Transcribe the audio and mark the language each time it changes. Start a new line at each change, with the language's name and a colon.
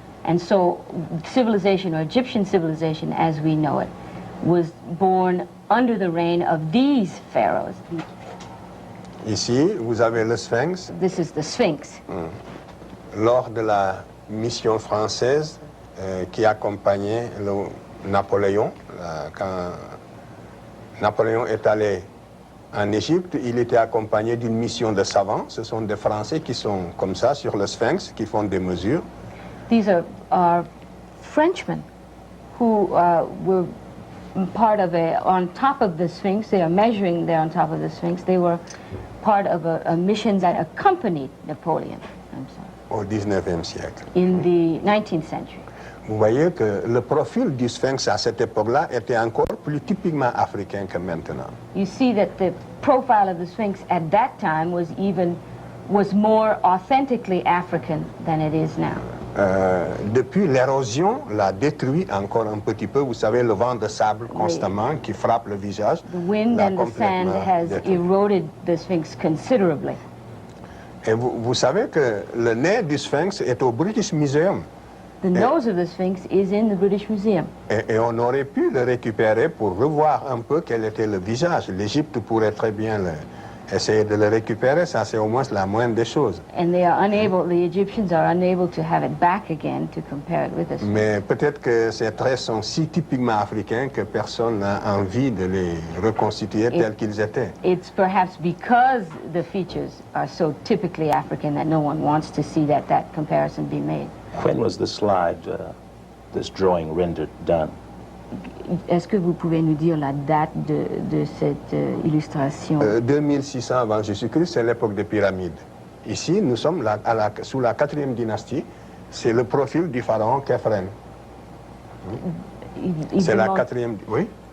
English: And so civilization, or Egyptian civilization as we know it, was born under the reign of these pharaohs.
French: Ici, vous avez le Sphinx.
English: This is the Sphinx.
French: Lors de la mission française qui accompagnait Napoléon, quand Napoléon est allé en Égypte, il était accompagné d'une mission de savants. Ce sont des Français qui sont comme ça sur le Sphinx, qui font des mesures.
English: These are Frenchmen who were part of on top of the Sphinx. They are measuring there on top of the Sphinx. They were part of a mission that accompanied Napoleon. I'm sorry.
French: Au 19e siècle.
English: In the 19th century.
French: Vous voyez que le profil du sphinx à cette époque-là était encore plus typiquement africain que maintenant.
English: You see that the profile of the Sphinx at that time was more authentically African than it is now.
French: Depuis, l'érosion l'a détruit encore un petit peu. Vous savez, le vent de sable constamment qui frappe le visage.
English: The wind and the sand has eroded the Sphinx considerably.
French: Et vous savez que le nez du Sphinx est au British Museum.
English: The nose of the Sphinx is in the British Museum.
French: Et on aurait pu le récupérer pour revoir un peu quel était le visage. L'Égypte pourrait très bien essayer de le récupérer. Ça, c'est au moins la moindre des choses.
English: And they are unable, the Egyptians are unable to have it back again to compare it with the Sphinx.
French: Mais peut-être que ces traits sont si typiquement africains que personne n'a envie de les reconstituer tels qu'ils étaient.
English: It's perhaps because the features are so typically African that no one wants to see that comparison be made. When was the slide, this drawing rendered done?
French: Est-ce que vous pouvez nous dire la date de cette illustration? 2600 avant Jésus-Christ, c'est l'époque des pyramides. Ici, nous sommes sous la 4e dynastie. C'est le profil du pharaon Khéphren. C'est la 4e... Oui?